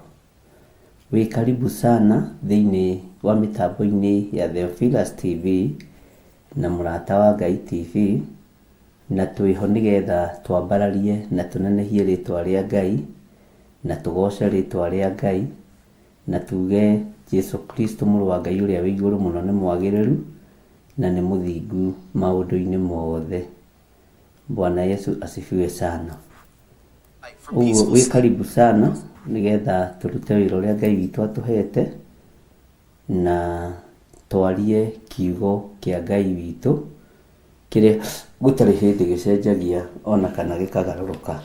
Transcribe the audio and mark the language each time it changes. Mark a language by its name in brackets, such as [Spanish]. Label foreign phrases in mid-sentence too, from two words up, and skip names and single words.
[Kikuyu] Wi [Swahili] karibu sana [Kikuyu] thiini wa mitambo-ini ya Theophilus TV na mũrata wa Ngai TV, na twiho nigetha twambararie na tunenehie ritwa ria Ngai na tugoce ritwa ria Ngai na tuge Jesu Kristo mũrũ wa Ngai uria wi iguru muno ni mwagiriru na ni muthingu maundu-ini mothe. [Swahili] Bwana Yesu asifiwe sana. [Kikuyu] Uguo wi [Swahili] karibu sana [Kikuyu] nigetha turute wira uria Ngai witu atuhete na twarie kiugo kia Ngai witu kiria gutari hindi gicenjagia ona kana gikagaruruka.